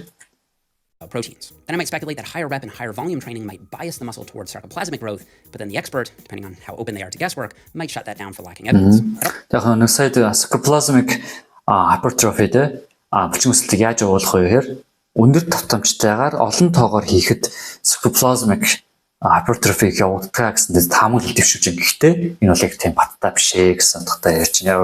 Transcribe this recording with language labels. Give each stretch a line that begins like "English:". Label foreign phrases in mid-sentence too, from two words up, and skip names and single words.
English: Proteins. Then I might speculate that higher rep and higher volume training might bias the muscle towards sarcoplasmic growth, but then the expert, depending on how open they are to guesswork, might shut that down for lacking evidence.
Mongolian: Тэгэхээр нэг сайд
English: sarcoplasmic hypertrophy
Mongolian: дээр булчин өсөлтийг яаж явуулах вэ гэхээр өндөр давтамжтайгаар олон тоогоор хийхэд
English: sarcoplasmic hypertrophy
Mongolian: явагддаг гэсэн таамаглал дэвшүүлж байгаа. Гэхдээ энэ бол яг тийм баттай биш ээ гэсэн утгатай ярьж байна.